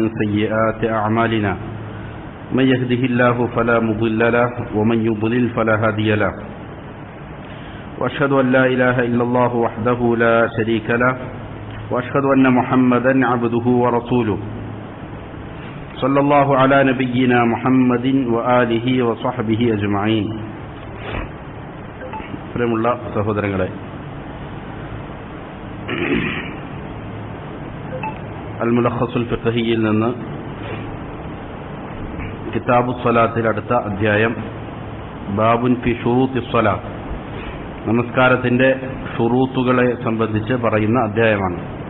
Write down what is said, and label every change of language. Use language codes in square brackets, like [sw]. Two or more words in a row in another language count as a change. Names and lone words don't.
[ar] سيئات أعمالنا من يهده الله فلا مضل له ومن يضلل فلا هادي له وأشهد أن لا إله إلا الله وحده لا شريك له وأشهد أن محمدا عبده ورسوله صلى الله على نبينا محمد وآله وصحبه أجمعين. [ml] പ്രിയമുള്ള സഹോദരങ്ങളെ, അൽ മുലഖസുൽ ഫിഖ്ഹിയിൽ നിന്ന് കിതാബു സ്വലാത്തിൽ അടുത്ത അധ്യായം [ar] باب في شروط الصلاة, [ml] നമസ്കാരത്തിന്റെ ശുറൂത്തുകളെ സംബന്ധിച്ച് പറയുന്ന അധ്യായമാണ്.